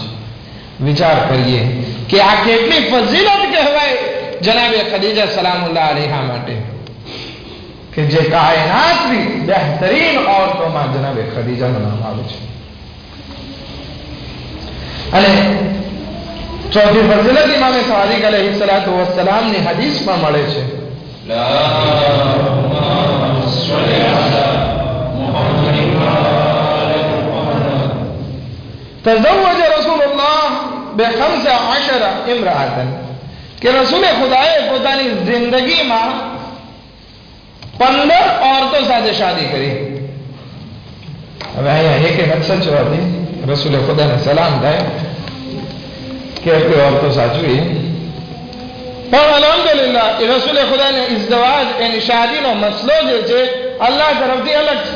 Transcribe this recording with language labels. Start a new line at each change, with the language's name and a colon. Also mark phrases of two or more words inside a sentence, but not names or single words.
Gujarati: વિચાર કરીએ કે આ કેટલી ફઝીલત કહેવાય જનાબે ખદીજા
Arabic: سلام الله عليها
Gujarati: માટે, કે જે કાયનાતની બહેતરીન औरतोમાં જનાબે ખદીજાનું નામ આવે છે. અને ચોથી ફઝીલત ઇમામે સાદિક
Arabic: عليه الصلاة والسلام‌ની
Gujarati: હદીસમાં મળે છે.
Arabic: تزوج رسول الله ب15 امرأة
Gujarati: કે રસૂલે ખુદાએ પોતાની જિંદગીમાં 15 औरतो સાથે શાદી કરી. હવે અહીંયા એક સચવાથી રસૂલે ખુદાને સલામ થાય કે એટલી औरतो સાચવી, પણ અલ્હમ્દુલિલ્લાહ એ રસૂલે ખુદાને ઇઝદવાજ એની શાદીનો મસલો જે છે અલ્લાહ તરફથી અલગ છે.